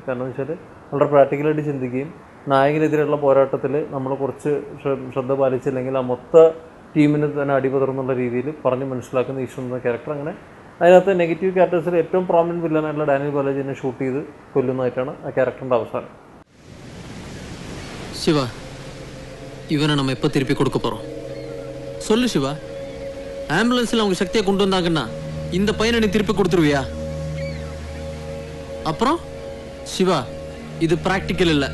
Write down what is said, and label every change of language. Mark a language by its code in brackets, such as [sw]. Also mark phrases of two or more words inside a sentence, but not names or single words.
[ml] കാരണം എന്ന് വെച്ചാൽ വളരെ പ്രാക്ടിക്കലായിട്ട് ചിന്തിക്കുകയും നായകനെതിരെയുള്ള പോരാട്ടത്തിൽ നമ്മൾ കുറച്ച് ശ്രദ്ധ പാലിച്ചില്ലെങ്കിൽ ആ മൊത്ത ടീമിന് തന്നെ അടിപതർന്നുള്ള രീതിയിൽ പറഞ്ഞ് മനസ്സിലാക്കുന്ന ഈശ്വർ എന്ന ക്യാരക്ടർ. അങ്ങനെ അതിനകത്ത് നെഗറ്റീവ് ക്യാരക്ടേഴ്സിൽ ഏറ്റവും പ്രോമിനൻറ്റ് വില്ലനായിട്ടുള്ള ഡാനിയൽ ബാലാജിനെ ഷൂട്ട് ചെയ്ത് കൊല്ലുന്നതായിട്ടാണ് ആ ക്യാരക്ടറിൻ്റെ അവസാനം. [ta] சிவா, இவனை நம்ம எப்போ திருப்பி கொடுக்க போறோம்? சொல்லு சிவா. ஆம்புலன்ஸ்ல அவங்க சக்தியை கொண்டு வந்தாங்கன்னா இந்த பையனை நீ திருப்பி கொடுத்துருவியா? அப்புறம் சிவா, இது பிராக்டிக்கல் இல்ல.